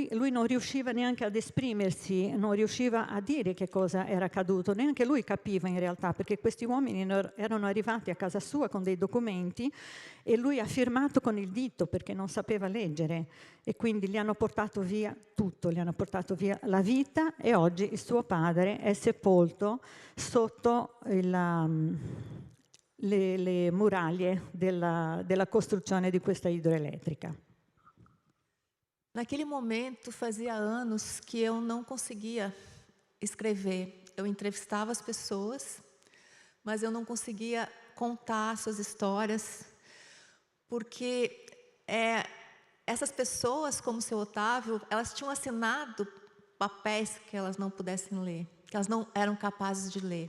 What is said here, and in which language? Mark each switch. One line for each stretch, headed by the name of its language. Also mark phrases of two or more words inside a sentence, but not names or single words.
Italian: Lui non riusciva neanche ad esprimersi, non riusciva a dire che cosa era accaduto, neanche lui capiva in realtà, perché questi uomini erano arrivati a casa sua con dei documenti e lui ha firmato con il dito perché non sapeva leggere, e quindi gli hanno portato via tutto, gli hanno portato via la vita, e oggi il suo padre è sepolto sotto le muraglie della costruzione di questa idroelétrica.
Portuguese: Naquele momento, fazia anos que eu não conseguia escrever. Eu entrevistava as pessoas, mas eu não conseguia contar suas histórias, porque essas pessoas, como o seu Otávio, elas tinham assinado papéis que elas não pudessem ler, que elas não eram capazes de ler.